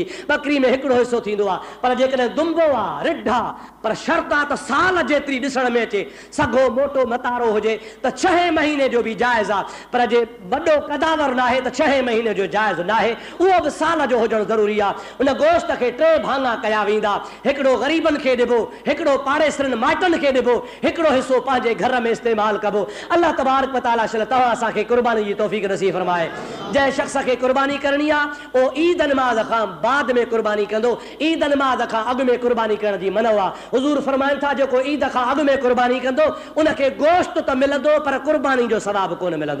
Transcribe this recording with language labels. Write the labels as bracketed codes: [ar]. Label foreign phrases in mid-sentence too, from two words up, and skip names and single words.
[sd] बकरी में हिकिड़ो हिसो थींदो आहे पर जेकॾहिं दुंबो आहे रिढ आहे पर शर्त आहे त साल जेतिरी ॾिसण में अचे सघो मोटो मतारो हुजे त 6 महीने जो बि जाइज़ आहे पर जे वॾो कदावर न आहे त 6 महीने जो जाइज़ न आहे उहो बि साल जो हुजणु ज़रूरी आहे। उन गोश्त खे 3 भाङा कया वेंदा हिकिड़ो ग़रीबनि खे ॾिबो हिकिड़ो पाड़ेसरनि माइटनि खे ॾिबो हिकिड़ो हिसो पंहिंजे घर में इस्तेमालु कबो। [ar] الله تبارك وتعالى [sd] तव्हां असांखे कुर्बानी जी तौफ़ीक़ नसीब फरमाए। जंहिं शख़्स खे कुर्बानी करणी आहे उहो ईद नमाज़ खां बाद में कुर्बानी कंदो ईद नमाज़ खां अॻु में कुर्बानी करण जी मनो आहे। हुज़ूर फरमाइनि था जेको ईद खां अॻु में कुर्बानी कंदो उनखे गोश्त त मिलंदो पर कुर्बानी जो सवाबु कोन मिलंदो।